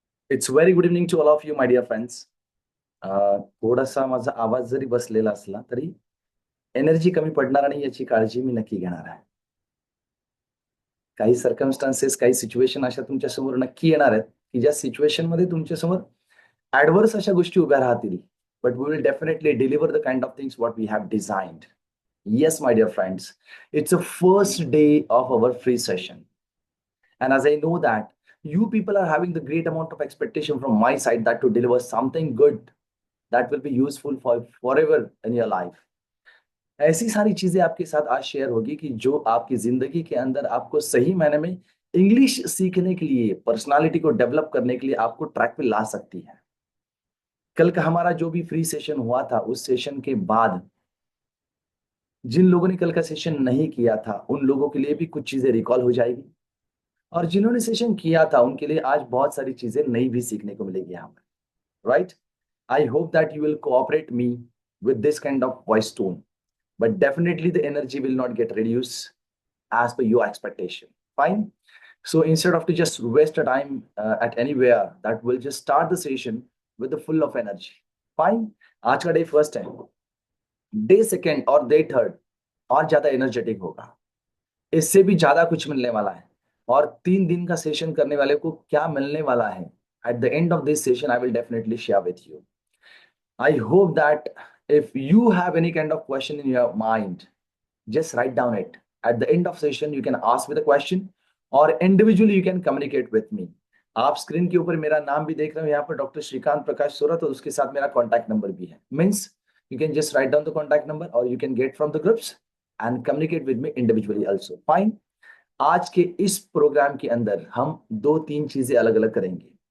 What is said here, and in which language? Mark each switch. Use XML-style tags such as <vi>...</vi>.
<en>It's very good evening to all of you my dear friends.</en> <mr>थोडासा माझा आवाज जरी बसलेला असला तरी एनर्जी कमी पडणार नाही याची काळजी मी नक्की घेणार आहे. काही सर्कमस्टान्सेस, काही सिच्युएशन अशा तुमच्या समोर नक्की येणार आहेत की ज्या सिच्युएशन मध्ये तुमच्या समोर ऍडव्हर्स अशा गोष्टी उभ्या राहतील.</mr> <en>But we will definitely deliver the kind of things what we have designed. Yes, my dear friends, it's a first day of our free session. And as I know that you people are having the great amount of expectation from my side that to deliver something good that will be useful for forever in your life.</en> <hi>ऐसी सारी चीजें आपके साथ आज share होगी कि जो आपकी जिंदगी के अंदर आपको सही मायने में इंग्लिश सीखने के लिए, पर्सनालिटी को डेवलप करने के लिए आपको ट्रैक पे ला सकती है. कल का हमारा जो भी फ्री सेशन हुआ था, उस सेशन के बाद जिन लोगों ने कल का सेशन नहीं किया था उन लोगों के लिए भी कुछ चीजें रिकॉल हो जाएगी, और जिन्होंने सेशन किया था उनके लिए आज बहुत सारी चीजें नई भी सीखने को मिलेगी यहाँ पर.</hi> <en>Right? I hope that you will cooperate me with this kind of voice tone, but definitely the energy will not get reduced as per your expectation. Fine. So instead of to just waste a time at anywhere, that will just start the session with the full of energy. Fine.</en> <hi>आज का day first है, day second और day third और ज्यादा energetic होगा, इससे भी ज्यादा कुछ मिलने वाला है. और 3 दिन का सेशन करने वाले को क्या मिलने वाला है</hi> <en>At the end of this session I will definitely share with you. I hope that if you have any kind of question in your mind, just write down it. At the end of session, you can ask me the question or individually you can communicate with me.</en> <hi>आप screen के ऊपर मेरा नाम भी देख रहे हो यहाँ पर, डॉक्टर श्रीकांत प्रकाश सोरत, और उसके साथ मेरा कॉन्टैक्ट नंबर भी है.</hi> <en>Means you can just write down the contact number और you can get from the groups and communicate with me individually also. Fine.</en> <hi>आज के इस प्रोग्राम के अंदर हम 2-3 चीजें अलग अलग करेंगे.</hi>